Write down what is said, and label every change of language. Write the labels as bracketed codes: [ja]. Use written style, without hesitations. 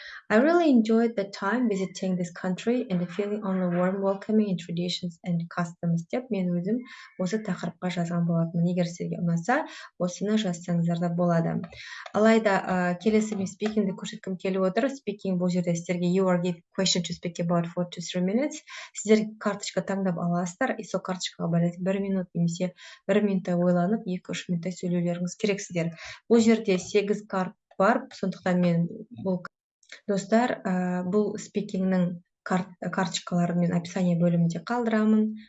[en] I really enjoyed the time visiting this country and the feeling on the warm welcoming and traditions and customs [kk] деп мен өзім осы тақырыпқа жазған болатынмын. Егер сізге ұнаса, осыны жазсаңыздар да болады. Алайда келесі мен спикингді көрсеткім келіп отыр. Спикинг бұл жерде сіздерге [en] you are given question to speak about 4 to 3 minutes. [kk] Сіздер карточка таңдап аласыздар, и сол карточкаға байланысты 1 минут немесе 1 минуттай ойланып, 2-3 минуттай сөйлеулеріңіз керек сіздер. Бұл жерде 8 карт бар, сондықтан мен бұл Достар, бұл спикингнің карточкаларын мен описание бөлімінде қалдырамын.